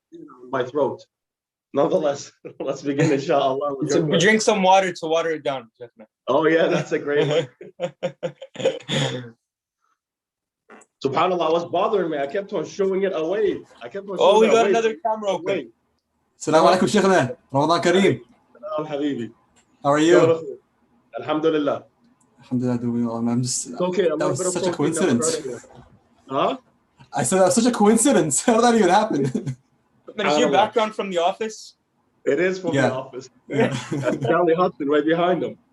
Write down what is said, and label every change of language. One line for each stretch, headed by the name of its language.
English: feel it in my throat. Nonetheless, let's begin, inshallah. So drink some water to water it down. Oh yeah, that's a great one. Subhanallah, what's bothering me? I kept on showing it away. Oh, we got another camera open.
Arabic: السلام عليكم شيخنا رمضان كريم. Salam habibi.
English: How are you?
Arabic: Alhamdulillah.
English: Alhamdulillah, doing well. I'm just Okay, that was such a coincidence. Huh? I said that was such a coincidence. How did that even happen? Is your background from the office? It is from the office. Yeah. That's Charlie Hudson right behind him.